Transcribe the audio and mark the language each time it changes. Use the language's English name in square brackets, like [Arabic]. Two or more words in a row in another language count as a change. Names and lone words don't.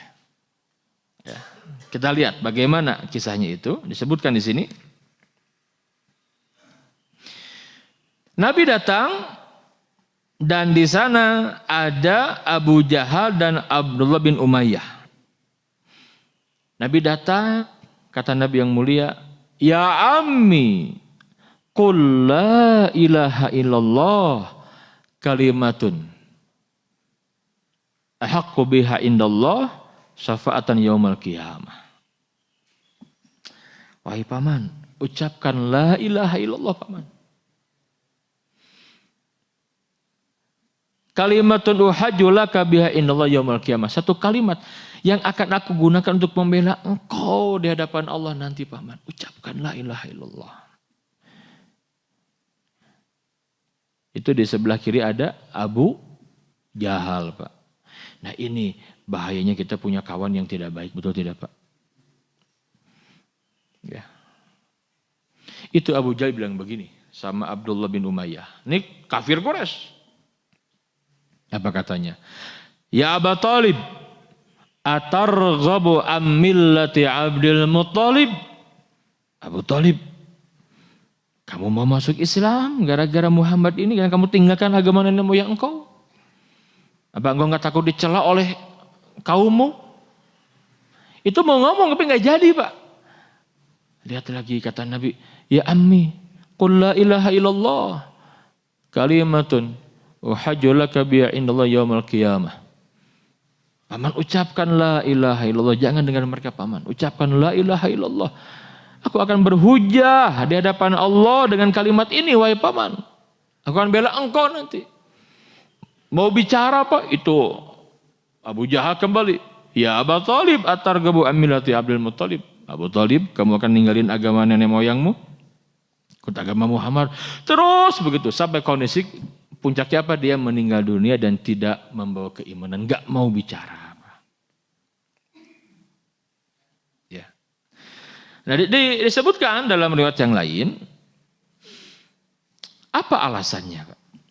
[Indonesian] Ya, kita lihat bagaimana kisahnya itu, disebutkan di sini. Nabi datang. Dan di sana ada Abu Jahal dan Abdullah bin Umayyah. Nabi datang, kata Nabi yang mulia, [Arabic] يا عم قل لا إله إلا الله كلمة أحق بها عند الله شفاعة يوم القيامة. [Indonesian] Wahai paman, ucapkan [Arabic] لا إله إلا الله [Indonesian] paman. [Arabic] كلمة أحاج لك بها إن الله يوم القيامة. [Indonesian] Satu kalimat yang akan aku gunakan untuk membela engkau di hadapan Allah nanti paman. Ucapkan [Arabic] لا إله إلا الله. [Indonesian] Itu di sebelah kiri ada Abu Jahal, Pak. Nah ini bahayanya kita punya kawan yang tidak baik, betul tidak, Pak? Ya. Itu Abu Jahal bilang begini sama Abdullah bin Umayyah. Ini kafir Quraisy. Apa katanya? [Arabic] يا أبا طالب أترغب أم ملة عبد المطلب? [Indonesian] Abu Talib, kamu mau masuk Islam gara-gara Muhammad ini, karena kamu tinggalkan agama nenek moyang engkau? Apa engkau nggak takut dicela oleh kaummu? Itu mau ngomong tapi nggak jadi, Pak. Lihat lagi kata Nabi, [Arabic] يا عم قل لا إله إلا الله كلمة أحاج لك بها عند الله يوم القيامة. [Indonesian] Paman ucapkan [Arabic] لا إله إلا الله, [Indonesian] jangan dengar mereka paman. Ucapkan [Arabic] لا إله إلا الله. [Indonesian] Aku akan berhujah di hadapan Allah dengan kalimat ini, wahai paman. Aku akan bela engkau nanti. Mau bicara apa? Itu Abu Jahal kembali. [Arabic] يا أبا طالب أترغب أم ملة عبد المطلب. [Indonesian] Abu Talib, kamu akan ninggalin agama nenek moyangmu, ikut agama Muhammad. Terus begitu sampai kondisi puncaknya apa? Dia meninggal dunia dan tidak membawa keimanan, nggak mau bicara. Ya. Nah, disebutkan dalam riwayat yang lain, apa alasannya, Pak?